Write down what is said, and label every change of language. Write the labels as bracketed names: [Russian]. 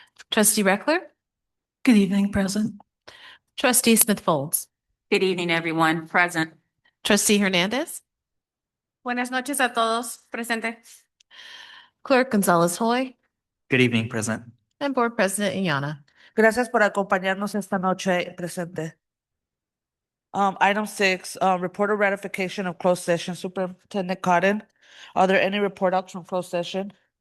[English] trustee Reckler, Good evening, present. trustee Smith Folds, Good evening, everyone. Present. trustee Hernandez, [Spanish] Buenas noches a todos. Presente. [English] clerk Gonzalez Hoy, Good evening, present. and board president Iana. [Spanish] Gracias por acompañarnos esta noche presente. [English] Item 6, report of ratification of closed session. Superintendent Cotton, are there any report outs from closed session?